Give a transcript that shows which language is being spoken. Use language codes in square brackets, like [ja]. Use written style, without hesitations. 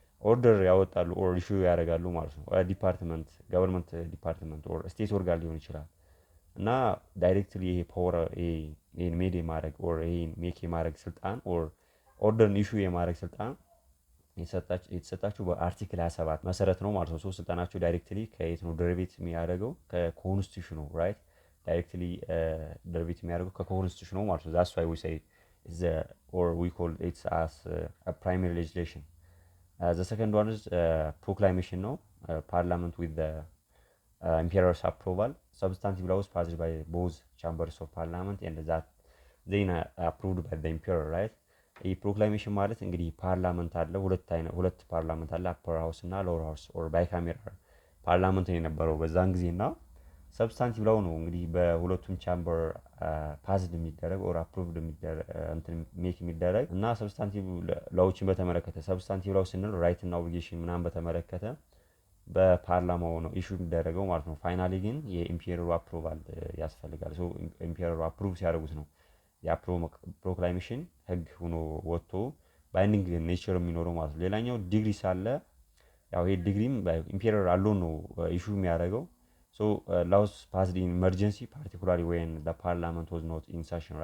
[am] ኦርደር ያወጣሉ ኦር ኢሹ ያደርጋሉ ማለት ነው። ዲፓርትመንት ገቨርንመንት ዲፓርትመንት ኦር ስቴት ኦርጋን ሊሆን ይችላል እና ዳይሬክትሊ ይሄ ፓወር ይሄን ሜድ የማድረግ ኦር ይሄን ሜክ የማድረግ ስልጣን ኦር ኦርደርን ኢሹ የማድረግ ስልጣን የተሰጣችሁ በአርቲክል 27 መሰረት ነው ማለት ነው። ሶ ስልጣናችሁ ዳይሬክትሊ ከየት ነው ደሪቬት የሚያደርገው? ከኮንስቲቱሽኑ ራይት ዳይሬክትሊ ደሪቬት የሚያደርገው ከኮንስቲቱሽኑ ማለት ነው። [en] that's why we say we call it as a primary legislation. The second one is proclamation ነው parliament with the imperial's approval, substantive laws passed by both chambers of parliament and that then approved by the emperor. [am] right ይህ ፕሮክላሜሽን ማለት እንግዲህ ፓርላመንት አለ፣ ሁለት ፓርላመንት አለ፣ አፐር ሃውስ እና ሎወር ሃውስ ኦር ባይካሜራል ፓርላመንት ነው የነበረው በዛን ጊዜ እና ሰብስታንቲቭ ላው ነው እንግዲህ በሁለቱም ቻምበር ፓስድ የሚደረግ ኦር አፕሩቭድ ሜክ የሚደረግ እና ሰብስታንቲቭ ላዎችን በተመለከተ ሰብስታንቲቭ ላው ስንል ራይት እና ኦብሊጌሽን ምናምን በተመለከተ በፓርላማው ነው ኢሹ የሚደረገው ማለት ነው። ፋይናሊ ግን የኢምፔሪየሩ አፕሩቫል ያስፈልጋል። ሶ ኢምፔሪየሩ አፕሩቭ ሲያደርጉት ነው የፕሮክላሜሽን ህግ ሆኖ ወጥቶ ባይንዲንግ ኔቸር የሚኖረው ማለት ነው። ሌላኛው ዲግሪ ሳለ ያው ይሄ ዲግሪም ኢምፔሪየር አለው ነው ኢሹ የሚያደርገው። ሶ [en] laws passed in emergency particularly when the parliament was not in session.